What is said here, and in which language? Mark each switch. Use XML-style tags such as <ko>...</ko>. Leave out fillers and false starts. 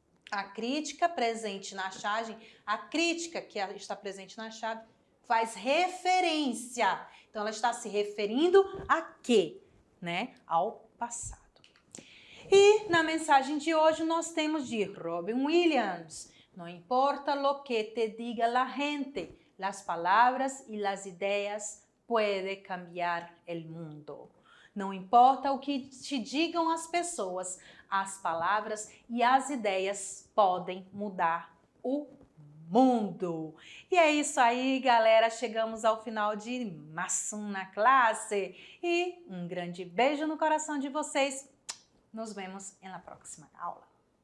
<pt>A crítica presente na charge, a crítica que está presente na charge faz referência. Então, ela está se referindo a quê? Né? Ao passado. E na mensagem de hoje nós temos de Robin Williams.</pt> <es>No importa lo que te diga la gente, las palabras y las ideas pueden cambiar el mundo.</es> <pt>Não importa o que te digam as pessoas, as palavras e as ideias podem mudar o mundo. E é isso aí, galera. Chegamos ao final de mais uma classe. E um grande beijo no coração de vocês. Nos vemos na próxima aula.</pt>